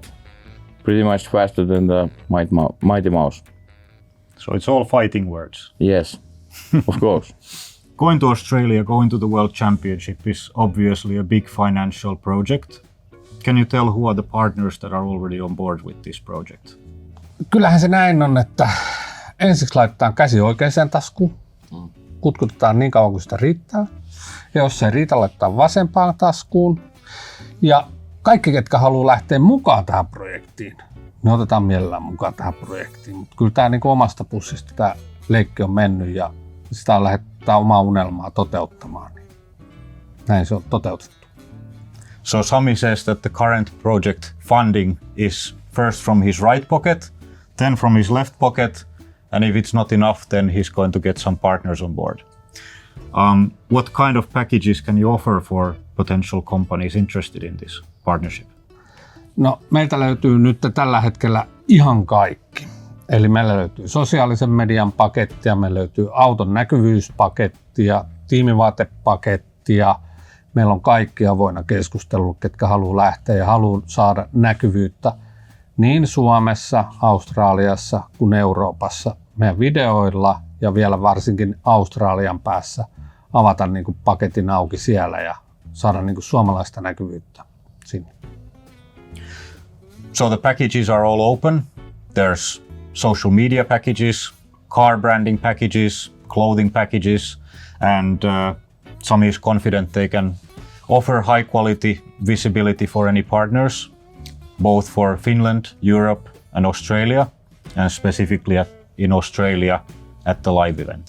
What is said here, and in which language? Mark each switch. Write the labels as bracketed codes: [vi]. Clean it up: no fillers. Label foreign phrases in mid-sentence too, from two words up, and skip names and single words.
[en] Pretty much faster than the Mighty Mouse. So it's all fighting words. Yes, of course. Going to Australia, going to the World Championship is obviously a big financial project. Can you tell who are the partners that are already on board with this project? [fi] Kyllähän se näin on, että ensiksi laitetaan käsi oikeaan taskuun, kutkutetaan niin kauan kuin sitä riittää. Ja jos se ei riitä, laitetaan vasempaan taskuun. Ja kaikki, ketkä haluaa lähteä mukaan tähän projektiin, ne otetaan mielellään mukaan tähän projektiin. Mutta kyllä tämä niin omasta pussista tämä leikki on mennyt ja sitä on lähdetty omaa unelmaa toteuttamaan. Niin näin se on toteutettu. [en] So Sami says that the current project funding is first from his right pocket, then from his left pocket, And if it's not enough, then he's going to get some partners on board. What kind of packages can you offer for potential companies interested in this partnership? [fi] No, meiltä löytyy nyt tällä hetkellä ihan kaikki. Eli meillä löytyy sosiaalisen median pakettia, meillä löytyy auton näkyvyyspakettia, tiimivaatepakettia. Meillä on kaikki avoinna keskustelulla, ketkä haluaa lähteä ja haluaa saada näkyvyyttä niin Suomessa, Australiassa kuin Euroopassa meidän videoilla ja vielä varsinkin Australian päässä avata niin kuin paketin auki siellä ja saada niin kuin suomalaista näkyvyyttä sinne. [en] So the packages are all open. There's social media packages, car branding packages, clothing packages, and Sami is confident they can offer high quality visibility for any partners, both for Finland, Europe and Australia, and specifically in Australia at the live event.